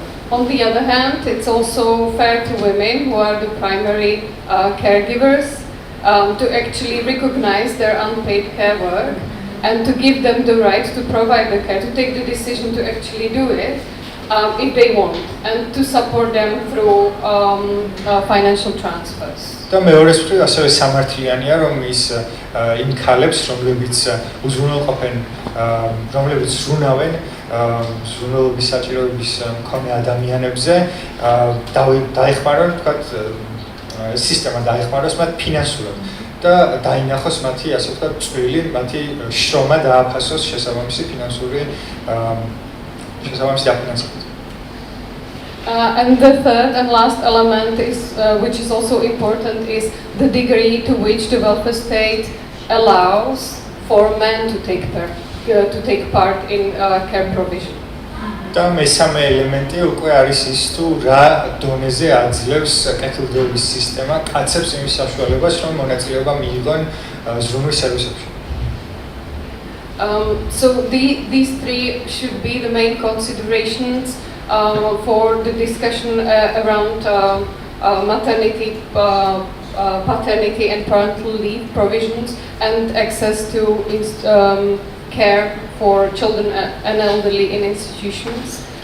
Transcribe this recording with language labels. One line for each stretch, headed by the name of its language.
English: On the other hand, it's also fair to women who are the primary caregivers to actually recognize their unpaid care work and to give them the right to provide the care, to take the decision to actually do it if they want, and to support them through financial transfers.
Georgian: და მეორეს მხრივ ასევე სამართლიანია, რომ ის იმ ქალებს, რომლებიც უზრუნველყოფენ, რომლებიც ზრუნავენ ზრუნველობის საჭიროების მქონე ადამიანებზე, დაეხმარონ, თქვათ, სისტემა დაეხმაროს მათ ფინანსურად და დაინახოს მათი, ასე ვთქვათ, წვლილი, მათი შრომა დააფასოს შესაბამისი ფინანსური შესაბამისი დაფინანსებით.
English: And the third and last element is, which is also important, is the degree to which the welfare state allows for men to take part in care provision.
Georgian: და მესამე ელემენტი უკვე არის ის, თუ რა დონეზე აძლევს კეთილდღეობის სისტემა კაცებს იმის საშუალებას, რომ მონაწილეობა მიიღონ ზრუნვის სერვისებში.
English: So these three should be the main considerations for the discussion around maternity, paternity and parental leave provisions and access to care for children and elderly in institutions.